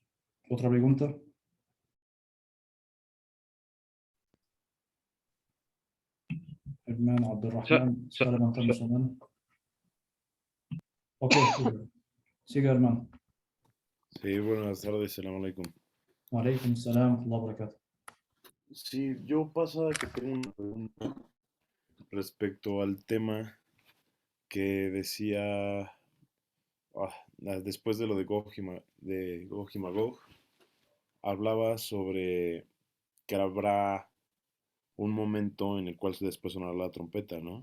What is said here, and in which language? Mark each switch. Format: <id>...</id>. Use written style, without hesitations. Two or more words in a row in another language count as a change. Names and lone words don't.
<es>¿Otra pregunta? Hermano Abdurrahman está levantando su mano. Ok, sigue, hermano. Sí, buenas tardes,</es> <ar>السلام عليكم. وعليكم السلام ورحمة الله وبركاته.</ar> <es>Sí, yo pasa que tengo una pregunta respecto al tema que decía después de lo de Gog y Magog, hablaba sobre que habrá un momento en el cual después sonará la trompeta, ¿no?</es>